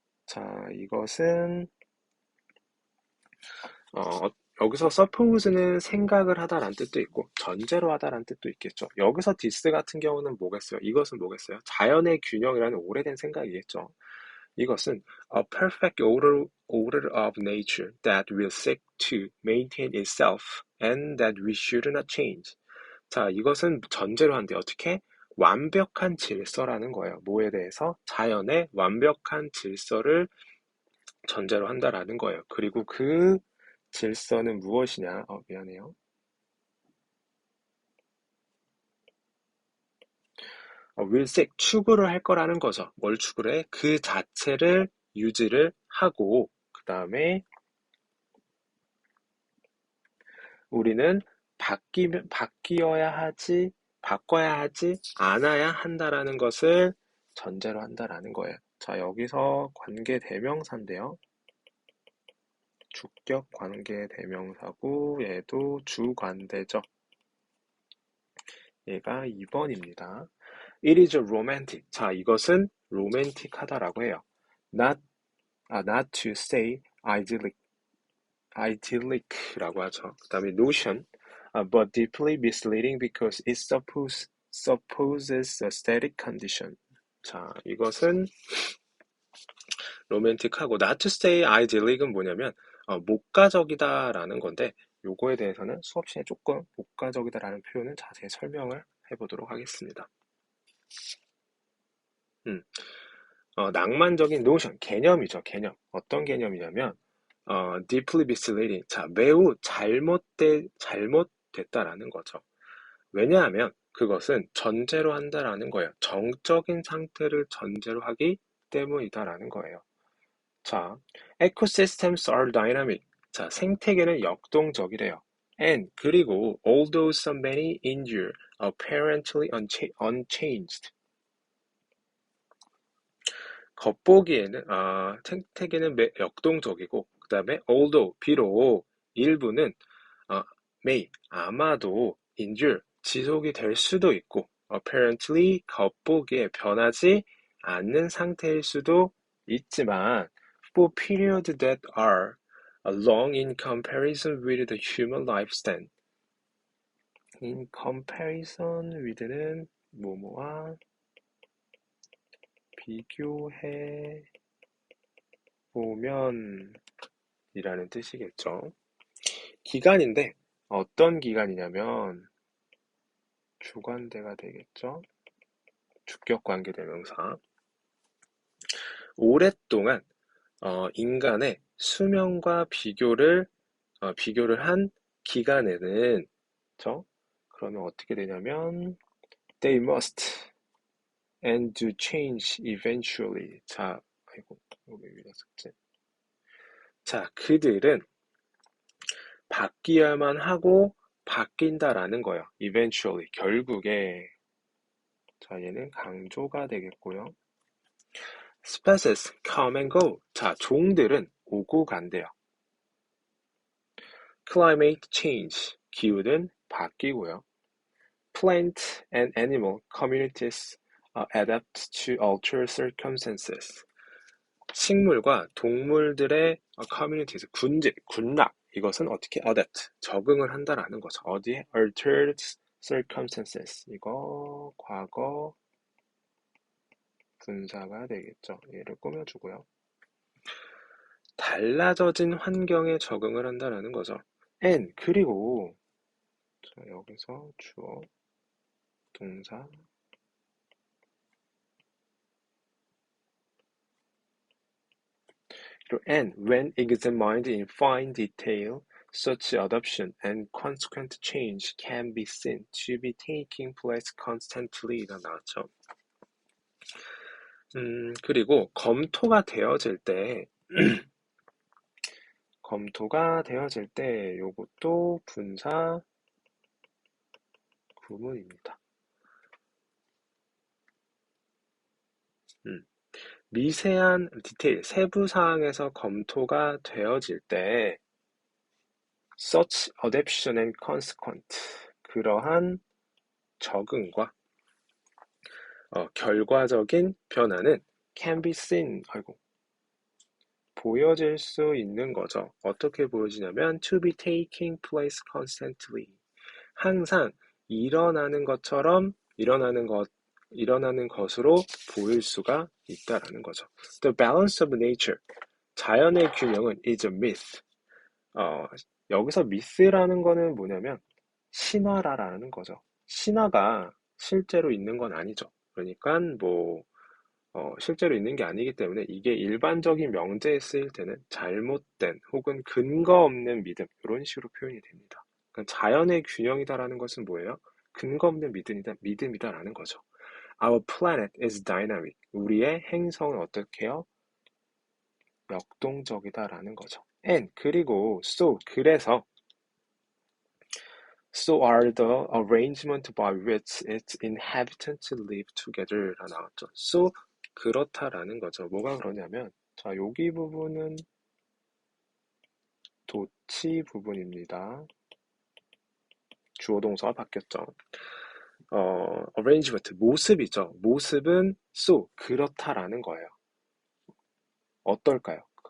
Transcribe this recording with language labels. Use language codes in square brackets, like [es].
[ko] 자, 이것은 어, 여기서 suppose는 생각을 하다라는 뜻도 있고 전제로 하다라는 뜻도 있겠죠. 여기서 this 같은 경우는 뭐겠어요? 이것은 뭐겠어요? 자연의 균형이라는 오래된 생각이겠죠. [en] 이것은 a perfect order of nature that will seek to maintain itself and that we should not change. [ko] 자, 이것은 전제로 한데 어떻게? 완벽한 질서라는 거예요. 뭐에 대해서? 자연의 완벽한 질서를 전제로 한다라는 거예요. 그리고 그 질서는 무엇이냐? 미안해요. will 추구를 할 거라는 거죠. 뭘 추구를 해? 그 자체를 유지를 하고 그 다음에 우리는 바꿔야 하지 않아야 한다라는 것을 전제로 한다라는 거예요. 자, 여기서 관계 대명사인데요. 주격 관계 대명사고 얘도 주관대죠. 얘가 2번입니다. [en] It is romantic. [ko] 자, 이것은 로맨틱하다라고 해요. [en] Not to say idyllic라고 하죠. 그 다음에 notion, but deeply misleading because it supposes a static condition. [ko] 자, 이것은 로맨틱하고 [en] not to say idyllic [ko] 은 뭐냐면 목가적이다라는 건데 요거에 대해서는 수업 시간에 조금 목가적이다라는 표현은 자세히 설명을 해보도록 하겠습니다. 낭만적인 notion, 개념이죠, 개념. 어떤 개념이냐면 [en] deeply misleading. [ko] 자, 매우 잘못됐다라는 거죠. 왜냐하면 그것은 전제로 한다라는 거예요. 정적인 상태를 전제로 하기 때문이다라는 거예요. [en] 자, ecosystems are dynamic. [ko] 자, 생태계는 역동적이래요. [en] And [ko] 그리고 [en] although so many endure apparently unchanged. [ko] 겉보기에는 생태계는 역동적이고 그 다음에 although 비록 일부는 may 아마도 endure 지속이 될 수도 있고 apparently 겉보기에 변하지 않는 상태일 수도 있지만 [en] for periods that are long in comparison with the human lifespan. in comparison with [ko] 는 뭐뭐와 비교해 보면 이라는 뜻이겠죠. 기간인데 어떤 기간이냐면 주관대가 되겠죠. 주격관계대명사. 오랫동안 인간의 수명과 비교를 한 기간에는 그렇죠? [en] 그러면 어떻게 되냐면 they must and to change eventually. [ko] 자, 아이고, 이거 왜 이랬었지? 자, 그들은 바뀌어야만 하고 바뀐다라는 거예요. eventually, 결국에. 자, 얘는 강조가 되겠고요. [en] species come and go. [ko] 자, 종들은 오고 간대요. [en] climate change, [ko] 기후는 바뀌고요. [en] plant and animal communities adapt to altered circumstances. [ko] 식물과 동물들의 communities, 군락, 이것은 어떻게 adapt, 적응을 한다라는 거죠. 어디에? [en] altered circumstances. [ko] 이거 과거 분사가 되겠죠. 얘를 꾸며주고요. 달라져진 환경에 적응을 한다라는 거죠. [en] and [ko] 그리고 자, 여기서 주어, 동사, 그리고 [en] and when examined in fine detail, such adoption and consequent change can be seen to be taking place constantly가 나왔죠. [ko] 그리고 검토가 되어질 때 요것도 분사 구문입니다. 미세한 디테일, 세부 사항에서 검토가 되어질 때 [en] such adaptation and consequent, [ko] 그러한 적응과 결과적인 변화는 [en] can be seen, [ko] 보여질 수 있는 거죠. 어떻게 보여지냐면 [en] to be taking place constantly, [ko] 항상 일어나는 것으로 보일 수가 있다라는 거죠. [en] The balance of nature, [ko] 자연의 균형은 [en] is a myth. [ko] 여기서 myth라는 거는 뭐냐면 신화라는 거죠. 신화가 실제로 있는 건 아니죠. 그러니까 실제로 있는 게 아니기 때문에 이게 일반적인 명제에 쓰일 때는 잘못된 혹은 근거 없는 믿음, 이런 식으로 표현이 됩니다. 그러니까 자연의 균형이다라는 것은 뭐예요? 근거 없는 믿음이다라는 거죠. [en] Our planet is dynamic. [ko] 우리의 행성은 어떻게 해요? 역동적이다라는 거죠. [en] And [ko] 그리고 그래서 [en] So are the arrangement by which its inhabitants live together가 나왔죠. [ko] So 그렇다라는 거죠. 뭐가 그러냐면, 자, 여기 부분은 도치 부분입니다. 주어 동사가 바뀌었죠. arrangement, 모습이죠. 모습은 so 그렇다라는 거예요. 어떨까요?